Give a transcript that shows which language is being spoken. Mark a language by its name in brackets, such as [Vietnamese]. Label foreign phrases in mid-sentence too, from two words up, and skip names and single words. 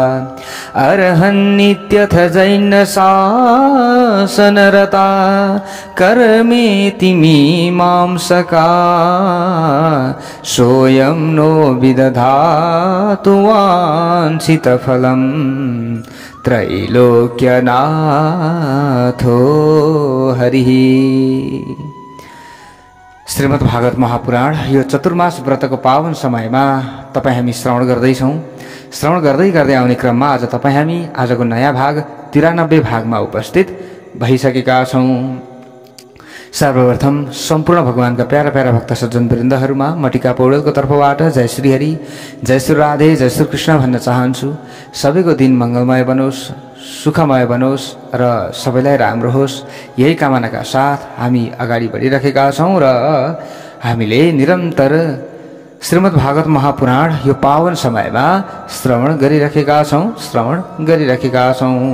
[Sanskrit] अर्हन्नित्यथ जैन शासनरता कर्मेति मीमांसका सोऽयं नो विदधातु वाञ्छितफलं त्रैलोक्यनाथो हरिः। [Nepali] श्रीमद् भागवत महापुराण यो चतुर्मास व्रतको पावन समयमा तपाईँ हामी श्रवण गर्दैछौँ। श्रवण गर्दै गर्दै आउने क्रममा आज तपाईँ हामी आजको नयाँ भाग 93 भागमा उपस्थित भइसकेका छौँ। सर्वप्रथम सम्पूर्ण भगवानका प्यारा प्यारा भक्त सज्जन वृन्दहरूमा मटिका पौडेलको तर्फबाट जय श्री हरि, जय श्री राधे, जय श्री कृष्ण भन्न चाहन्छु। सबैको दिन मङ्गलमय बनोस्, सुखमय बनोस् र सबैलाई राम्रो होस्, यही कामनाका साथ हामी अगाडि बढिरहेका छौँ र हामीले निरन्तर श्रीमद् भागवत महापुराण यो पावन समयमा श्रवण गरिरहेका छौँ।